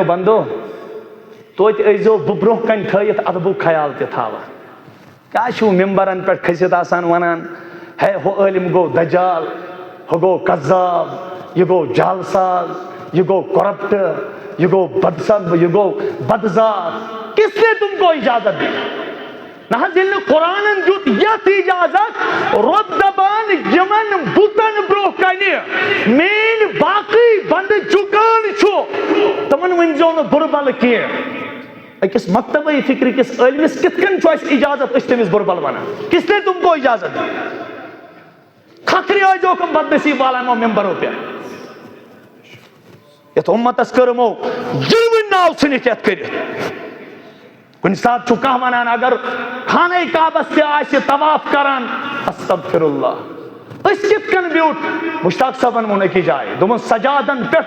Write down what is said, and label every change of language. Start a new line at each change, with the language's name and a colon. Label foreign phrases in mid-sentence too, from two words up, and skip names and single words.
Kashmiri: بندو توتہِ ٲسۍزیو بہٕ برونٛہہ کنہِ تھٲیِتھ ادبُک خیال تہِ تھاوان کیٛازِ چھُو ممبرن پٮ۪ٹھ کھٔسِتھ آسان ونان ہے ہُہ عٲلِم گوٚو دجال ہُہ گوٚو قذاب یہِ گوٚو جال ساز یہ گو کرپٹ یہ گو بدسب یہ گو بدذات
Urdu: کس نے تم کو اجازت دی
Kashmiri: نہ ییٚلہِ نہٕ قرآنن دیُت یتھ اجازت رۄب دپان یِمن بُتن برونٛہہ کنہِ میٲنۍ باقٕے بندٕ جُکان چھُ تِمن ؤنۍزیو نہٕ بُرٕ بلہٕ کینٛہہ أکِس مکتبے فکر کِس عٲلمس کِتھ کٔنۍ چھُ اَسہِ اجازت أسۍ تٔمِس بُرٕ بل ونان
Urdu: کس نے تم کو اجازت دی
Kashmiri: کھکھرِ ٲسۍزیوکھ بدنصیٖب والن یِمو ممبرو پٮ۪ٹھ یتھ اُمتس کٔر یِمو یِروٕنۍ ناو ژھٕنِتھ یتھ کٔرِتھ کُنہِ ساتہٕ چھُ کانٛہہ ونان اگر خانہ کعبس تہِ آسہِ طواف کران
Arabic: استغفر اللہ
Kashmiri: أسۍ کِتھ کٔنۍ بیوٗٹھ مشتاق صٲبن ووٚن أکِس جایہِ دوٚپُن سجادن پٮ۪ٹھ